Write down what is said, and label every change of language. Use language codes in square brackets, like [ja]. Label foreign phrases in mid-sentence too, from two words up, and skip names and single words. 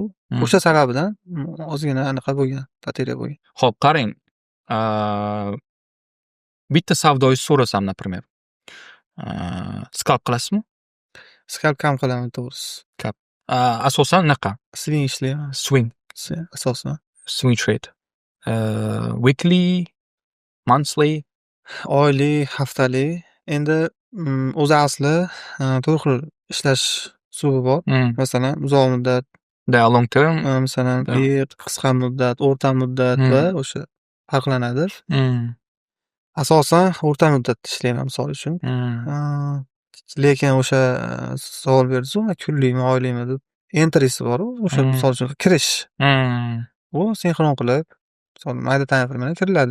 [uz] O'sha sababidan ozgina aniqa bo'lgan, bateriya bo'lgan. Xo'p, qarang. Bitta savdoyi so'rasam, например. Scalp qilasizmi? Scalp kam qilaman, to'g'risi. Asosan naqa? Swing ishlayman. Swing. Asosan. [en] Swing trade. Weekly, monthly, [uz] oylik, haftalik. Endi o'zi asli to'rt xil ishlash uslubi bor. Masalan, uzoq muddat [en] The long term. [uz] Masalan, Da. qisqa muddat, o'rta muddat va o'sha farqlanadi. Asosan o'rta muddatda ishlayman misol uchun. Lekin o'sha savol berdingiz-ku, kunlikmi, oylikmi deb. Entrisi bor-u, o'sha misol uchun kirish. U sinxron qilib, misol mayda tayinli bilan kiriladi.